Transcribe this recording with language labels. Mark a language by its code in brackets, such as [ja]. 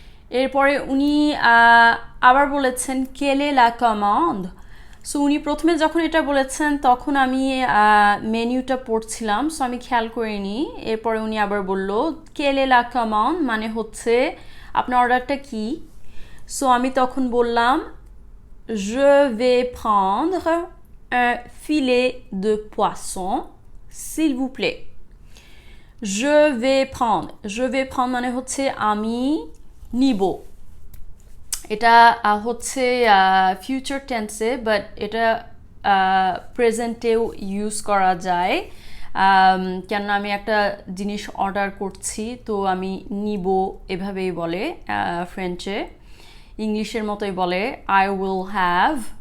[bn] এরপরে উনি আবার বলেছেন quelle est la commande। So উনি প্রথমে যখন এটা বলেছেন তখন আমি মেনুটা পড়ছিলাম, সো আমি খেয়াল করিনি। এরপরে উনি আবার বলল quelle est la commande মানে হচ্ছে আপনার অর্ডারটা কি। [fr] সো আমি তখন বললাম je vais prendre un filet de poisson s'il vous plaît। [bn] je vais prendre মানে হচ্ছে আমি নিব। এটা হচ্ছে ফিউচার টেন্সে, বাট এটা প্রেজেন্টেও ইউজ করা যায়। কেননা আমি একটা জিনিস অর্ডার করছি, তো আমি নিব এভাবেই বলে ফ্রেঞ্চে, ইংলিশের মতোই বলে আই উইল হ্যাভ।